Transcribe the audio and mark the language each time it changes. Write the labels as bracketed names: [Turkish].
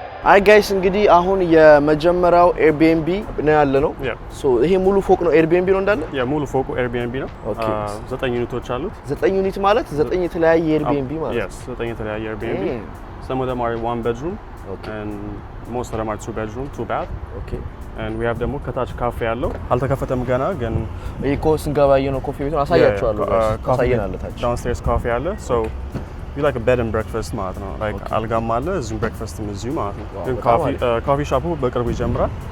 [Amharic] አይ ጋይስ እንግዲህ አሁን የመጀመሪያው ኤርቢኤንቢ ነው ያለነው። ሶ ይሄ ሙሉ ፎቅ ነው ኤርቢኤንቢ ነው እንዳለ? ያ ሙሉ ፎቁ ኤርቢኤንቢ ነው። 9 ዩኒቶች አሉት። 9 ዩኒት ማለት 9 የተለያየ ኤርቢኤንቢ ማለት ነው? Yes, 9 የተለያየ ኤርቢኤንቢ. [English] Some of them are 1 bedroom and most of them are 2 bedroom, 2 bath. Okay. And we have [Amharic] ደግሞ ከታች ካፌ ያለው አልተከፈተም ገና ግን ይሄ ኮስ እንገባየ ነው ኮፊ ቤቱን አሳያችኋለሁ። አሳየናል ታች downstairs ካፌ አለ. [English] So we like a bed and breakfast [Amharic] ማለት ነው። like አልጋም አለ እዚሁ breakfast እዚሁ ማለት ነው። ግን ካፌ ሻፑ በቅርቡ ይጀምራል።